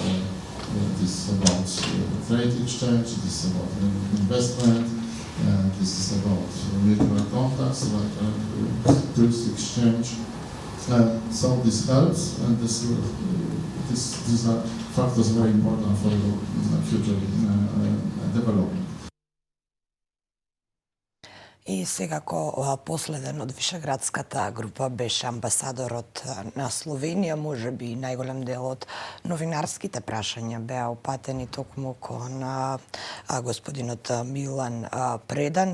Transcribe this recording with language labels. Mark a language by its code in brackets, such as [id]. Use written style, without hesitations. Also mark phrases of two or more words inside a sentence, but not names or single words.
[en] This is about trade exchange, this is about investment, this is about mutual contacts like tourist exchange. So this helps, and these are factors very important for the future development. [mk] И секако последен од Вишеградската група беше амбасадорот на Словенија, можеби најголем дел од новинарските прашања беа опатени токму кон господинот Милан Предан.